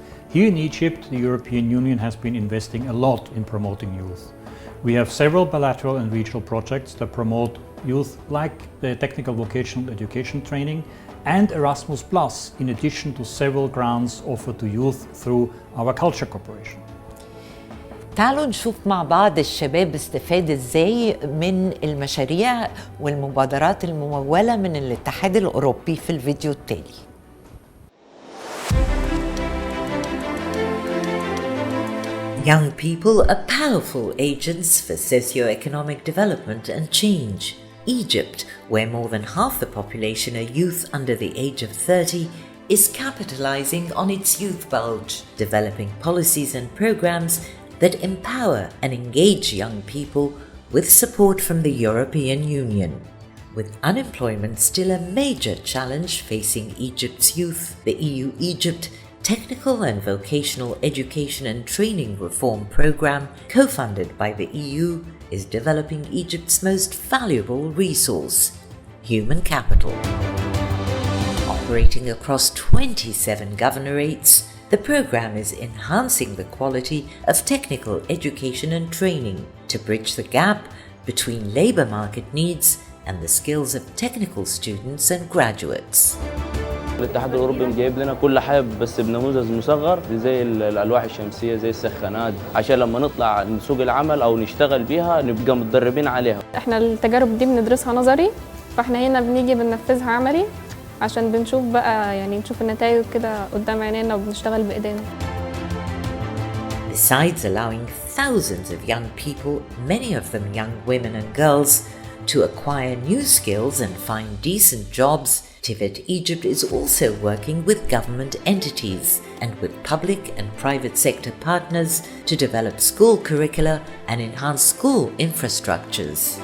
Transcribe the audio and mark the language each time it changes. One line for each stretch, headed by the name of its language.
English: Here in Egypt, the European Union has been investing a lot in promoting youth. We have several bilateral and regional projects that promote youth, like the technical vocational education training and Erasmus+, in addition to several grants offered to youth through our culture cooperation.
Arabic: تعالوا نشوف مع بعض الشباب استفاد ازاي من المشاريع والمبادرات الممولة من الاتحاد الأوروبي في الفيديو التالي.
English: Young people are powerful agents for socio-economic development and change. Egypt, where more than half the population are youth under the age of 30, is capitalizing on its youth bulge, developing policies and programs that empower and engage young people with support from the European Union. With unemployment still a major challenge facing Egypt's youth, the EU-Egypt Technical and Vocational Education and Training Reform Programme, co-funded by the EU, is developing Egypt's most valuable resource, human capital. Operating across 27 governorates, the programme is enhancing the quality of technical education and training to bridge the gap between labour market needs and the skills of technical students and graduates.
Arabic: الاتحاد الأوروبي جايب لنا كل حاجة بس بنموذج مصغر زي الألواح الشمسية زي السخانات عشان لما نطلع نسوق العمل أو نشتغل بيها نبقى متدربين عليها. احنا التجارب دي بندرسها نظري، فاحنا هنا بنيجي بننفذها عملي عشان بنشوف بقى نشوف النتائج كده قدام عينينا وبنشتغل بإيدينا.
English: Besides allowing thousands of young people, many of them young women and girls, to acquire new skills and find decent jobs, TVET Egypt is also working with government entities and with public and private sector partners to develop school curricula and enhance school infrastructures.